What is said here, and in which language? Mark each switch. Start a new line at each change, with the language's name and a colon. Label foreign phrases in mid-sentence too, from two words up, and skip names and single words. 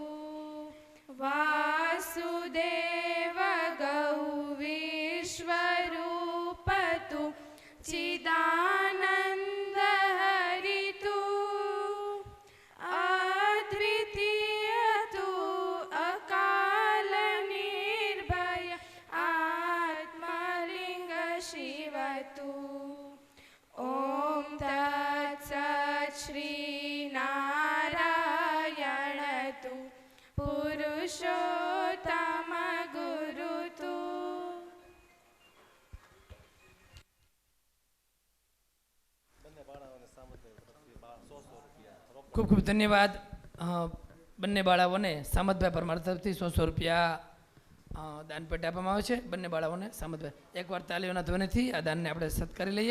Sanskrit: वासुदेव गौविश्वरूपतु चिदानन्द हरितु अद्वितीयतु अकाल निर्भय आत्मलिङ्ग शिवतु ॐ तत्सत् श्रीनारायण तु पुरुषोत्तमगुरुतु
Gujarati: ખૂબ ખૂબ ધન્યવાદ. બંને બાળાઓને સામતભાઈ પરમાર તરફથી 100 રૂપિયા દાનપેટે આપવામાં આવે છે. બંને બાળાઓને સામતભાઈ એકવાર તાલીઓના ધ્વનિથી આ દાનને આપણે સત્કારી લઈએ.